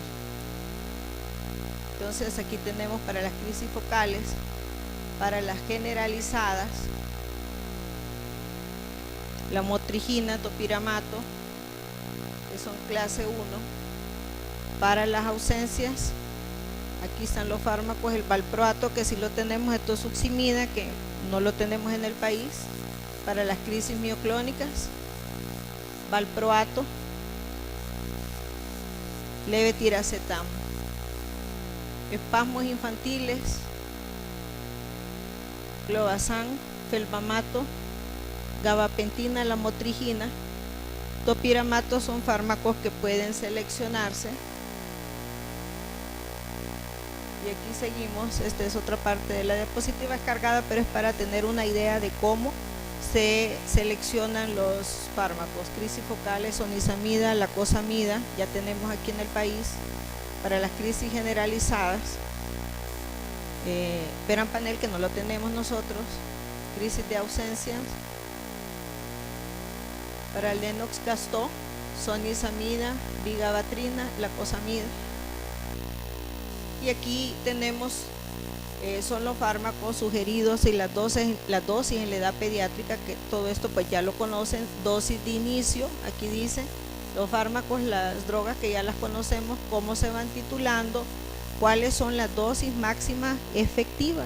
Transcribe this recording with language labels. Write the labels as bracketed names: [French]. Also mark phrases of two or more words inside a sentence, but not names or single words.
[Spanish] Entonces aquí tenemos para las crisis focales, para las generalizadas, la motrigina, topiramato, que son clase 1. Para las ausencias, aquí están los fármacos, el valproato, que sí lo tenemos, el tosuximida, que no lo tenemos en el país. Para las crisis mioclónicas, valproato, levetiracetam. Espasmos infantiles, clobazam, felbamato, gabapentina, la motrigina, topiramato. Son fármacos que pueden seleccionarse. Y aquí seguimos. Esta es otra parte de la diapositiva cargada, pero es para tener una idea de cómo se seleccionan los fármacos. Crisis focales, sonizamida, lacosamida, ya tenemos aquí en el país. Para las crisis generalizadas, perampanel, que no lo tenemos nosotros. Crisis de ausencias, para el Lennox-Gastaut, sonizamida, vigabatrina, lacosamida. Y aquí tenemos son los fármacos sugeridos y las dosis en la edad pediátrica, que todo esto pues ya lo conocen. Dosis de inicio, aquí dice los fármacos, las drogas que ya las conocemos, cómo se van titulando, cuáles son las dosis máximas efectivas.